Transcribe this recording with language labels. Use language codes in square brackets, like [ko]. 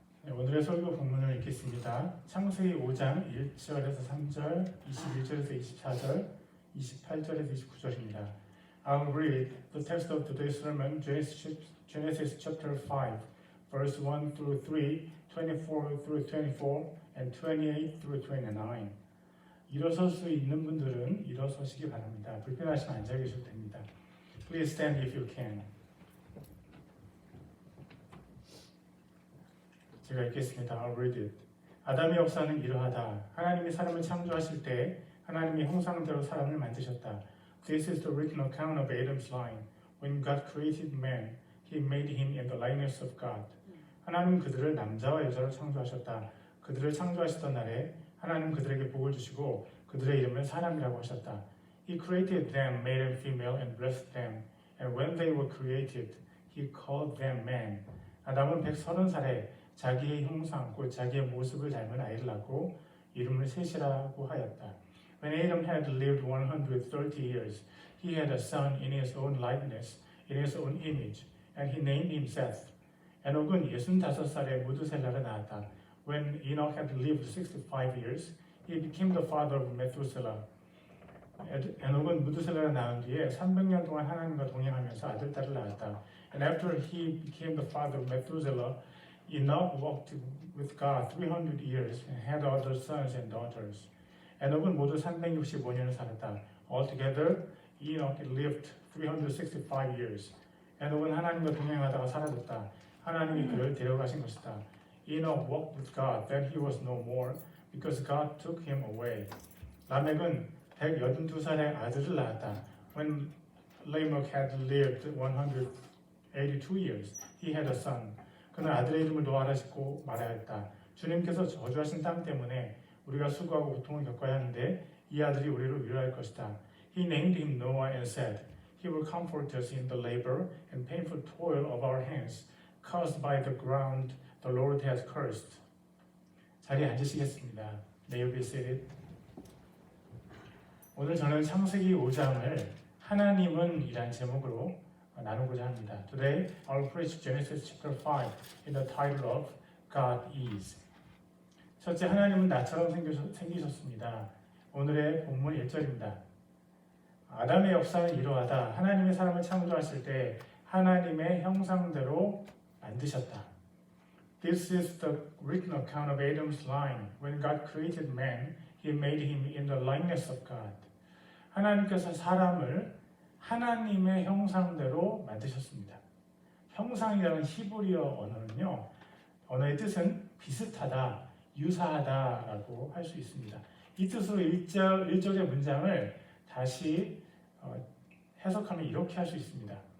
[ko] 오늘의 설교 본문을 읽겠습니다. 창세기 5장 1절에서 3절, 21절에서 24절, 28절에서 29절입니다. [en] I'll read the text of today's sermon, Genesis chapter 5, verse 1 through 3, 24 through 24, and 28 through 29. [ko] 일어설 수 있는 분들은 일어서시기 바랍니다. 불편하시면 앉아 계셔도 됩니다. [en] Please stand if you can. [ko] 제가 읽겠습니다. [en] I'll read it. [ko] 아담의 역사는 이러하다. 하나님이 사람을 창조하실 때 하나님의 형상대로 사람을 만드셨다. [en] This is the written account of Adam's line. When God created man, He made him in the likeness of God. [ko] 하나님 그들을 남자와 여자로 창조하셨다. 그들을 창조하시던 날에 하나님 그들에게 복을 주시고 그들의 이름을 사람이라고 하셨다. [en] He created them, male and female, and blessed them. And when they were created, He called them man. [ko] 아담은 130살에 자기의 형상, 곧 자기의 모습을 닮은 아이를 낳고 이름을 셋이라고 하였다. [en] When Adam had lived 130 years, he had a son in his own likeness, in his own image, and he named him Seth. [ko] 에녹은 65살에 무드셀라를 낳았다. [en] When Enoch had lived 65 years, he became the father of Methuselah. [ko] 에녹은 무드셀라를 낳은 뒤에 300년 동안 하나님과 동행하면서 아들, 딸을 낳았다. [en] And after he became the father of Methuselah, Enoch walked with God 300 years and had other sons and daughters. [ko] 에녹은 모두 365년을 살았다. [en] Altogether, Enoch lived 365 years. [ko] 에녹은 하나님과 동행하다가 사라졌다. 하나님이 그를 데려가신 것이다. [en] Enoch walked with God, then he was no more, because God took him away. [ko] 라멕은 182살에 아들을 낳았다. [en] When Lamech had lived 182 years, he had a son. [ko] 그는 아들의 이름을 노아라 짓고 말하였다. 주님께서 저주하신 땅 때문에 우리가 수고하고 고통을 겪어야 하는데 이 아들이 우리를 위로할 것이다. [en] He named him Noah and said, He will comfort us in the labor and painful toil of our hands, caused by the ground the Lord has cursed. [ko] 자리에 앉으시겠습니다. [en] May you be seated. [ko] 오늘 저는 창세기 5장을 하나님은 이란 제목으로 나누고자 합니다. [en] Today, I'll preach Genesis chapter 5 in the title of God is. [ko] 첫째, 하나님은 나처럼 생기셨습니다. 오늘의 본문 1절입니다. 아담의 역사는 이러하다. 하나님의 사람을 창조하실 때 하나님의 형상대로 만드셨다. [en] This is the written account of Adam's line. When God created man, He made him in the likeness of God. [ko] 하나님께서 사람을 하나님의 형상대로 만드셨습니다. 형상이라는 히브리어 언어는요, 언어의 뜻은 비슷하다, 유사하다라고 할 수 있습니다. 이 뜻으로 일절의 문장을 다시 해석하면 이렇게 할 수 있습니다.